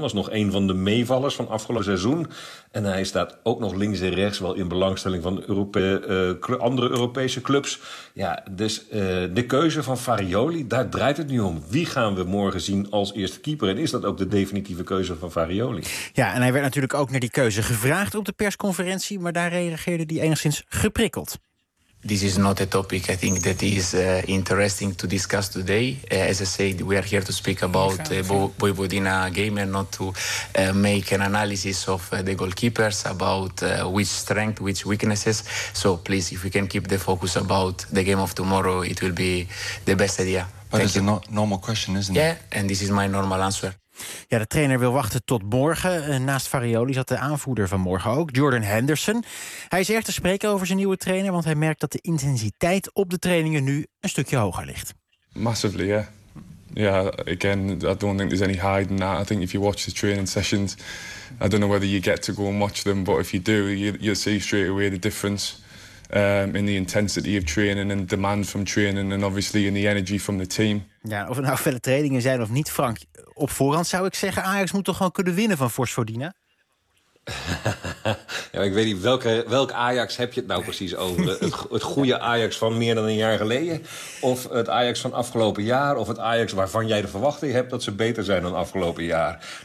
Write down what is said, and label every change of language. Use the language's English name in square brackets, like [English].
[Dutch] Was nog een van de meevallers van afgelopen seizoen. En hij staat ook nog links en rechts wel in belangstelling van andere Europese clubs. Ja, dus de keuze van Farioli, daar draait het nu om. Wie gaan we morgen zien als eerste keeper? En is dat ook de definitieve keuze van Farioli? Ja, en hij werd natuurlijk ook naar die keuze gevraagd op de persconferentie, maar daar reageerde hij enigszins geprikkeld. [English] This is not a topic I think that is interesting to discuss today. As I said, we are here to speak about the Vojvodina game and not to make an analysis of the goalkeepers about which strength, which weaknesses. So please, if we can keep the focus about the game of tomorrow, it will be the best idea. But it's a normal question, isn't it? Yeah, and this is my normal answer. [Dutch] Ja, de trainer wil wachten tot morgen. Naast Farioli zat de aanvoerder van morgen ook, Jordan Henderson. Hij is erg te spreken over zijn nieuwe trainer, want hij merkt dat de intensiteit op de trainingen nu een stukje hoger ligt. [English] Massively, yeah. Yeah, again, I don't think there's any hiding in that. I think if you watch the training sessions, I don't know whether you get to go and watch them, but if you do, you'll see straight away the difference in the intensity of training and demand from training and obviously in the energy from the team. [Dutch] Ja, of het nou felle trainingen zijn of niet, Frank. Op voorhand zou ik zeggen, Ajax moet toch gewoon kunnen winnen van Vojvodina? Ja, ik weet niet, welk Ajax heb je het nou precies over? Het goede Ajax van meer dan een jaar geleden? Of het Ajax van afgelopen jaar? Of het Ajax waarvan jij de verwachting hebt dat ze beter zijn dan afgelopen jaar?